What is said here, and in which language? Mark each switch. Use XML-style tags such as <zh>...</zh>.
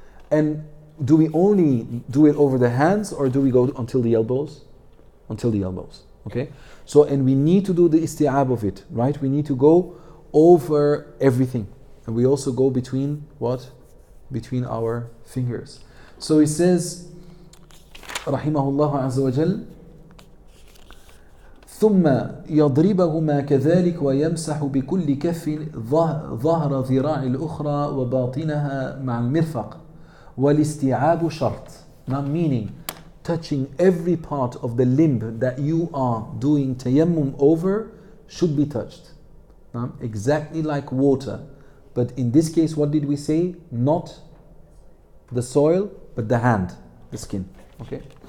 <en>And do we only do it over the hands, or do we go until the elbows? Until the elbows. Okay. So, and we need to do the isti'ab of it, right? We need to go over everything. And we also go between what? Between our fingers. So he says,</en> <ar>rahimahullah azza wa jal, ثم يضربهما كذلك ويمسح بكل كف ظهر ذراع الأخرى وباطنها مع المرفق والاستيعاب شرط.</ar> <en>Now meaning, touching every part of the limb that you are doing tayammum over should be touched. Now, exactly like water. But in this case, what did we say? Not the soil, but the hand, the skin. Okay.</en>